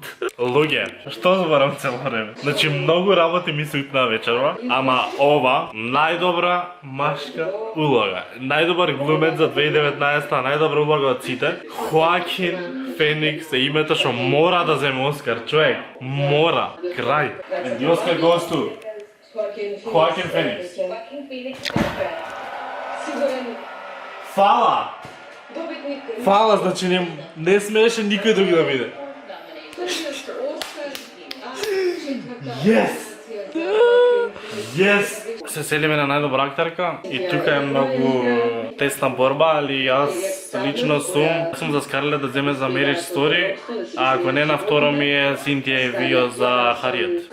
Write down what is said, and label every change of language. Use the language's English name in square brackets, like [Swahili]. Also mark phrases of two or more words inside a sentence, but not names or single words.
[Macedonian] Луѓе, што зборам цело време? Значи многу работи ми се утна вечерва, ама ова најдобра машка улога, најдобар глумец за 2019, најдобра улога од сите. Хоакин Феникс е името што мора да земе Оскар, човек. Мора. Крај. [English] And the Oscar goes to Хоакин Феникс. [Macedonian] Фала! Фала, значи не смееше никој друг да биде. [English] Yes! Yes! [Macedonian] Се селиме на најдобра актерка и тука е многу тесна борба, али јас лично сум за Скарлет да земе за Marriage Story, а ако не на второ ми е Синтија Евио за Хариет.